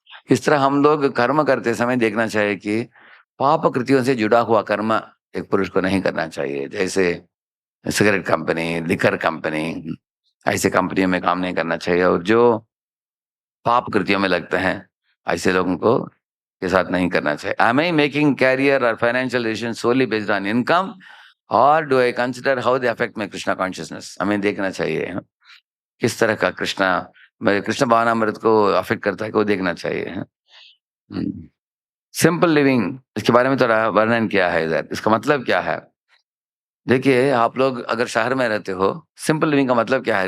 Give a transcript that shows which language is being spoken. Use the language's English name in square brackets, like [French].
[Hindi] इस तरह हम लोग कर्म करते समय देखना चाहिए कि पाप कृतियों से जुड़ा हुआ कर्म एक पुरुष को नहीं करना चाहिए। जैसे सिगरेट कंपनी, लिकर कंपनी, ऐसे कंपनियों में काम नहीं करना चाहिए। और जो पाप कृतियों में लगते हैं, ऐसे लोगों को के साथ नहीं करना चाहिए। [English] Am I making career or financial decisions solely based on income, or do I consider how they affect my Krishna consciousness? [Hindi] हमें देखना चाहिए, हाँ? किस तरह का कृष्णा मेरे कृष्ण भावनामृत को अफेक्ट करता है, को देखना चाहिए, हाँ? सिंपल लिविंग, इसके बारे में थोड़ा वर्णन किया है इधर। इसका मतलब क्या है? देखिए आप लोग अगर शहर में रहते हो, सिंपल लिविंग का मतलब क्या है?